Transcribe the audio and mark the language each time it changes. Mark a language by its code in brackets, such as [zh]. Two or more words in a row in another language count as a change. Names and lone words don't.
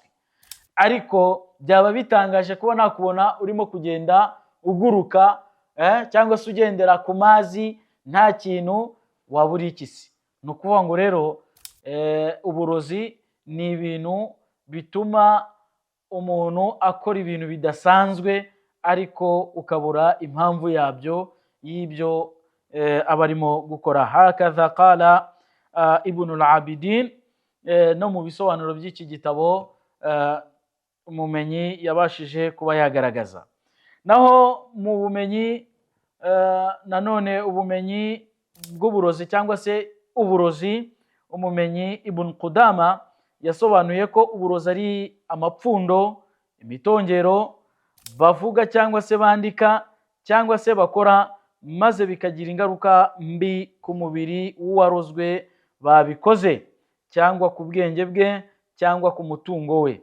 [rw] Ariko byaba bitangaje kuba nakubona urimo kugenda uguruka cyangwa se ugendera ku mazi nta kintu, waba uri ikisi. Ni ukuvuga ngo rero uburozi ni ibintu bituma umuntu akora ibintu bidasanzwe, ariko ukabura impamvu yabyo y'ibyo aba arimo gukora. Hakaza qala Ibn al-Abidin, no mu bisobanuro by'iki gitabo umumenyi yabashije kuba yagaragaza. Naho mu bumenyi nanone, ubumenyi bw'uburozi cyangwa se uburozi, umumenyi Ibn Qudama yasobanuye ko uburozi ari amapfundo, imitongero bavuga cyangwa se bandika cyangwa se bakora, maze bikagira ingaruka mbi ku mubiri w'uwarozwe babikoze, cyangwa ku bwenge bwe cyangwa ku mutungo we.